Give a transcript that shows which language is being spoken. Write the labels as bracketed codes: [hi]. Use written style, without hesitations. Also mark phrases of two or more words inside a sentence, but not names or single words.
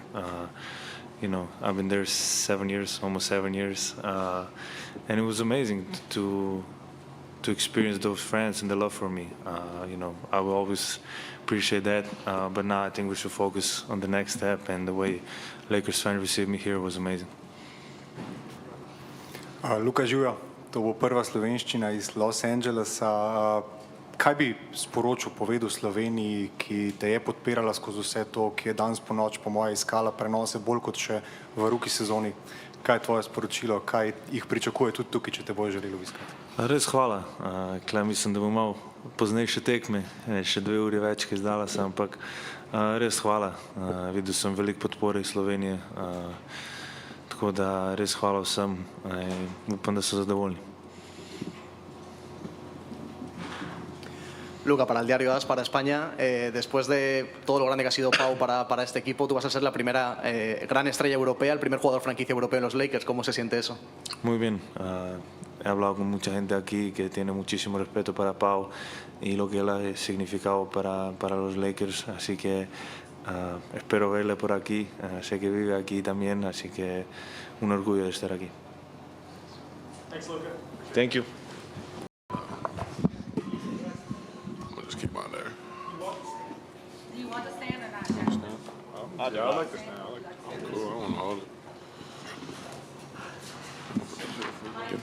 [en] I've been there 7 years, almost 7 years, and it was amazing to experience those friends and the love for me. I will always appreciate that, but now I think we should focus on the next step, and the way Lakers fans received me here was amazing. [sl] Luka Žujo, to bo prva slovenščina iz Los Angelesa. Kaj bi sporočil, povedal Sloveniji, ki te je podpirala skozi vse to, ki je danes po noč, po moje, iskala prenose bolj kot še v rookie sezoni? Kaj je tvoje sporočilo, kaj jih pričakuje tudi tukaj, če te bojo želeli obiskati? Res hvala. Mislim, da bom imel poznejše tekme, še 2 uri več, ki izdala sem, ampak res hvala. Videl sem veliko podpore iz Slovenije, tako da res hvala vsem in upam, da so zadovoljni. [es] Luka, para el diario AS, para España, después de todo lo grande que ha sido Pau para este equipo, tú vas a ser la primera gran estrella europea, el primer jugador franquicia europeo en los Lakers. ¿Cómo se siente eso? Muy bien. He hablado con mucha gente aquí que tiene muchísimo respeto para Pau y lo que él ha significado para los Lakers, así que espero verle por aquí. Sé que vive aquí también, así que un orgullo de estar aquí. [en] Thanks, Luka. Thank you. Keep on there. Do you want to stand or not, Jaxson? Yeah, I like this now. Cool. I don't want to hold it.